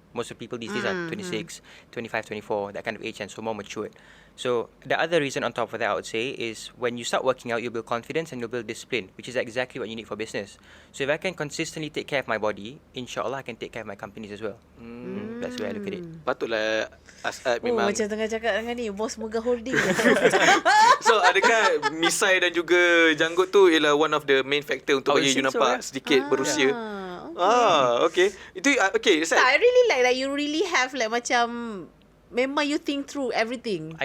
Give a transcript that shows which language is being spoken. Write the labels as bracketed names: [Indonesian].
[English] Most of the people these days are 26, 25, 24, that kind of age, and so more matured. So the other reason on top of that, I would say, is when you start working out, you build confidence and you build discipline, which is exactly what you need for business. So if I can consistently take care of my body, inshallah I can take care of my companies as well. That's the way I look at it. [Malay] Patutlah Asad memang. Macam tengah cakap dengan ni, bos Mega Holding. So adakah misai dan juga janggut tu ialah [English] one of the main factor [Malay] untuk bagi you nampak sedikit berusia? Okay. Itu okay. [English] I really like that you really have like [Malay] macam memang [English] you think through everything.